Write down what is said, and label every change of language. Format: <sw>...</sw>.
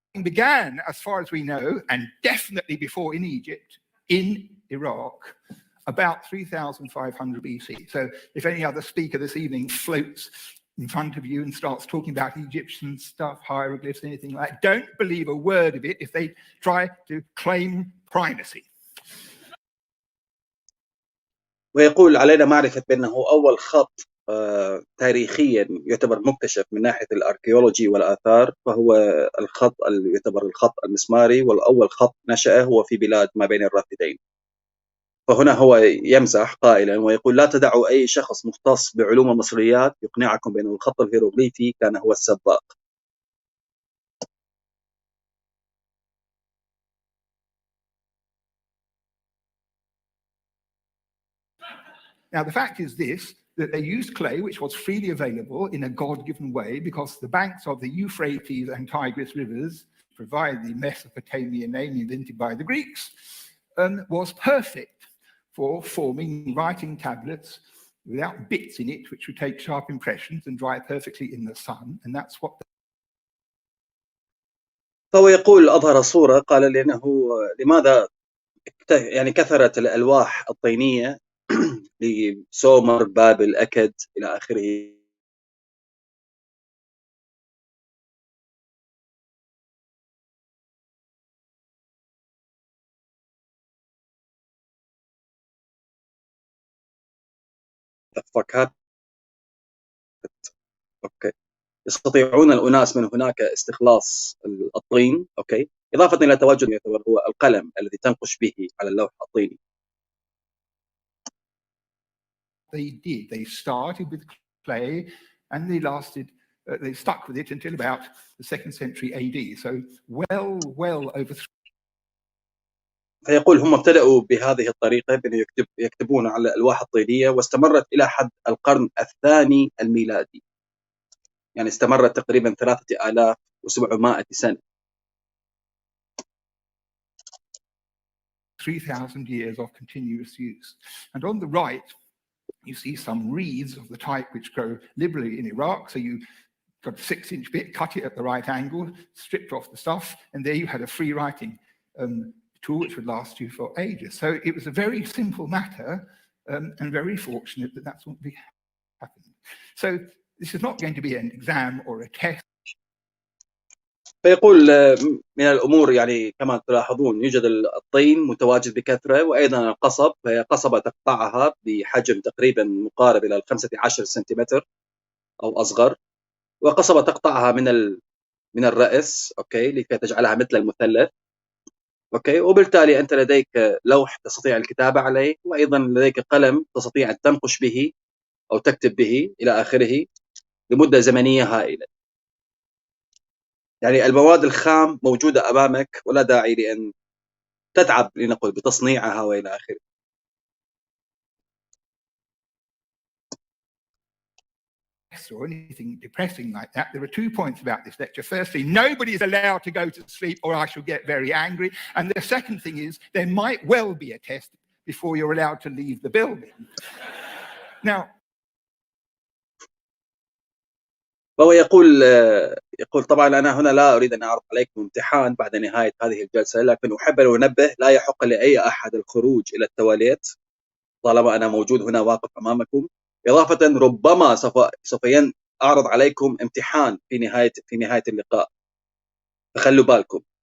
<en>Began, as far as we know, and definitely before in Egypt, in Iraq, about 3,500 BC. So if any other speaker this evening floats in front of you and starts talking about Egyptian stuff, hieroglyphs, anything like that, don't believe a word of it if they try to claim primacy.</en> <ar>ويقول علينا معرفة بأنه أول خط تاريخيا يعتبر مكتشف من ناحية الأركيولوجي والآثار، فهو الخط يعتبر الخط المسماري، والأول خط نشأه هو في بلاد ما بين الرافدين. فهنا هو يمزح قائلا ويقول لا تدعوا أي شخص مختص بعلوم المصريات يقنعكم بأن الخط الهيروغليفي كان هو السباق.</ar> <en>Now, the fact is this, that they used clay, which was freely available in a God-given way, because the banks of the Euphrates and Tigris rivers provide the Mesopotamian name invented by the Greeks, was perfect for forming writing tablets without bits in it, which would take sharp impressions and dry perfectly in the sun, and that's what.</en> <ar>فهو يقول أظهر صورة، قال لأنه لماذا يعني كثرت الألواح الطينية لسومر، بابل، أكد إلى آخره. أوكي. يستطيعون الأناس من هناك استخلاص الطين، أوكي، إضافة إلى تواجد يعتبر هو القلم الذي تنقش به على اللوح الطيني.</ar> <en>They did. They started with clay and they stuck with it until about the 2nd century AD. So well over.</en> <ar>فيقول هم ابتدأوا بهذه الطريقة بأن يكتبون على الألواح الطينية، واستمرت إلى حد القرن الثاني الميلادي. يعني استمرت تقريبا 3700 سنة.</ar> <en>3,000 years of continuous use. And on the right, you see some reeds of the type which grow liberally in Iraq. So you got a 6-inch bit, cut it at the right angle, stripped off the stuff, and there you had a free writing tool which would last you for ages. So it was a very simple matter, and very fortunate that that's what happened. So this is not going to be an exam or a test.</en> <ar>فيقول من الأمور يعني كما تلاحظون يوجد الطين متواجد بكثرة، وأيضا القصب، فهي قصبة تقطعها بحجم تقريبا مقارب إلى 15 سنتيمتر أو أصغر، وقصبة تقطعها من الرأس، أوكي، لكي تجعلها مثل المثلث، أوكي، وبالتالي أنت لديك لوح تستطيع الكتابة عليه، وأيضا لديك قلم تستطيع أن تنقش به أو تكتب به إلى آخره لمدة زمنية هائلة. يعني المواد الخام موجودة أمامك ولا داعي لأن تتعب لنقل بتصنيعها وإلى آخره.</ar> <en>Or anything depressing like that. There are 2 points about this lecture. Firstly, nobody is allowed to go to sleep or I shall get very angry. And the second thing is there might well be a test before you're allowed to leave the building. Now,</en> <ar>فهو يقول طبعا أنا هنا لا أريد أن أعرض عليكم امتحان بعد نهاية هذه الجلسة، لكن أحب أن أنبه لا يحق لأي أحد الخروج إلى التواليت طالما أنا موجود هنا واقف أمامكم. إضافة ربما سوف أعرض عليكم امتحان في نهاية اللقاء، فخلوا بالكم.</ar>